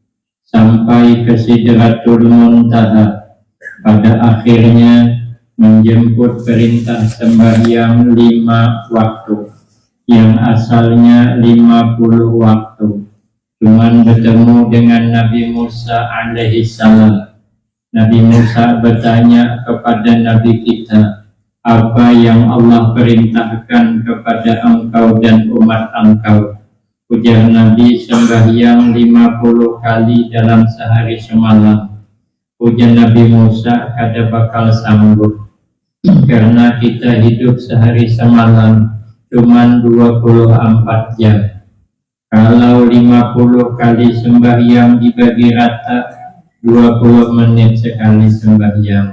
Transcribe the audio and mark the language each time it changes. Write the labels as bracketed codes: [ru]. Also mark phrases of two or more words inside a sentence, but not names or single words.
[id] sampai ke Sidratul Muntaha, pada akhirnya menjemput perintah sembahyang 5 waktu yang asalnya 50 waktu. Cuman bertemu dengan Nabi Musa alaihi salam. Nabi Musa bertanya kepada Nabi kita, apa yang Allah perintahkan kepada engkau dan umat engkau? Ujar Nabi, sembahyang 50 kali dalam sehari semalam. Ujar Nabi Musa, kada bakal sanggup, karena kita hidup sehari semalam cuman 24 jam. Kalau 50 kali sembahyang dibagi rata 20 menit sekali sembahyang.